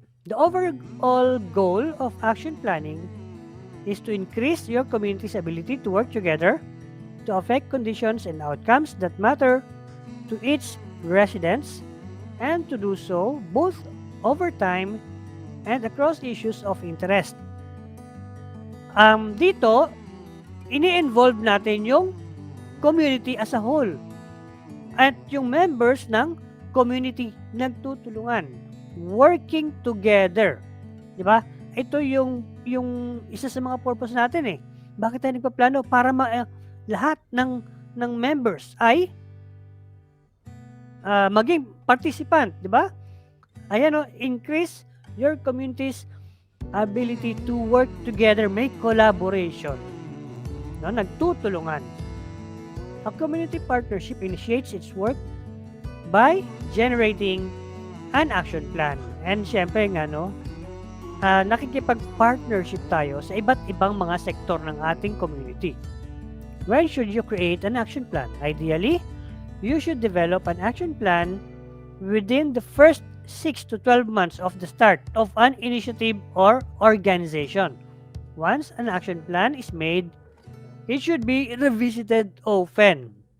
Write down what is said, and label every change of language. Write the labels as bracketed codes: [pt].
[en] The overall goal of action planning is to increase your community's ability to work together to affect conditions and outcomes that matter to its residents, and to do so both over time and across issues of interest. [tl] Dito, ini-involve natin yung community as a whole at yung members ng community nagtutulungan, [en] working together. [tl] Di ba? Ito yung isa sa mga purpose natin eh. Bakit tayo nagpaplano? Para lahat ng members ay maging participant, di ba? Ayan o, [en] increase your community's ability to work together, make collaboration. No, nagtutulungan. A community partnership initiates its work by generating an action plan. [tl] And syempre nga, no, nakikipag-partnership tayo sa iba't ibang mga sektor ng ating community. [en] When should you create an action plan? Ideally, you should develop an action plan within the first 6 to 12 months of the start of an initiative or organization. Once an action plan is made, it should be revisited often.